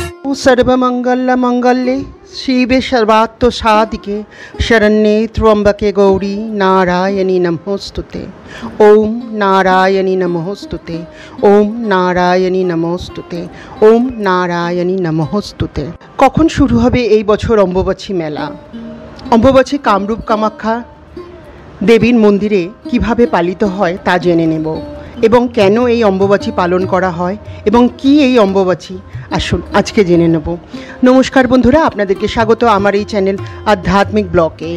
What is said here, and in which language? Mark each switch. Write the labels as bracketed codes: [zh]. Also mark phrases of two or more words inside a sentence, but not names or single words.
[sa] सर्वमंगलमंगल्ये शिवे सर्वार्थसाधिके शरण्ये त्र्यंबके गौरी नारायणी नमोस्तुते। ओम नारायणी नमोस्तुते। ओम नारायणी नमोस्तुते। ओम नारायणी नमोस्तुते। [bn] কখন শুরু হবে এই বছর অম্বুবাচী মেলা? অম্বুবাচী কামরূপ কামাখ্যা দেবীর মন্দিরে কিভাবে পালিত হয় তা জেনে নেব এবং কেন এই অম্বুবাচী পালন করা হয় এবং কি এই অম্বুবাচী আসুন আজকে জেনে নেব। নমস্কার বন্ধুরা, আপনাদেরকে স্বাগত আমার এই চ্যানেল আধ্যাত্মিক ব্লগে।